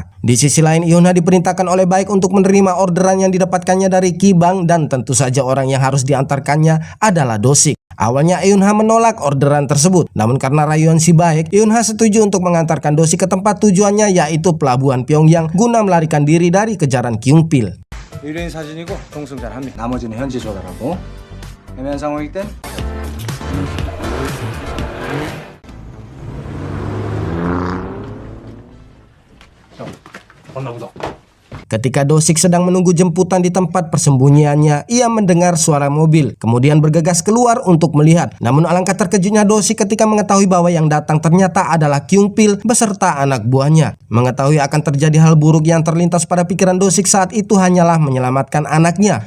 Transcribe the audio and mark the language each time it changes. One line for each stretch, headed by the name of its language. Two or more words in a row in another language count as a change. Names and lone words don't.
Indonesian: Di sisi lain, Eun-ha diperintahkan oleh Baek untuk menerima orderan yang didapatkannya dari Kibang, dan tentu saja orang yang harus diantarkannya adalah Do-sik. Awalnya Eun-ha menolak orderan tersebut, namun karena rayuan si Baek, Eun-ha setuju untuk mengantarkan Do-sik ke tempat tujuannya, yaitu pelabuhan Pyongyang, guna melarikan diri dari kejaran Kyung-pil.
Korean: 의뢰인 사진이고 동승 잘 합니다. 나머지는 현지 조달하고 애매한 상황일 땐 형, 봤나 보다.
Indonesian: Ketika Dosik sedang menunggu jemputan di tempat persembunyiannya, ia mendengar suara mobil, kemudian bergegas keluar untuk melihat. Namun alangkah terkejutnya Dosik ketika mengetahui bahwa yang datang ternyata adalah Kyung Pil beserta anak buahnya. Mengetahui akan terjadi hal buruk yang terlintas pada pikiran Dosik saat itu hanyalah menyelamatkan anaknya.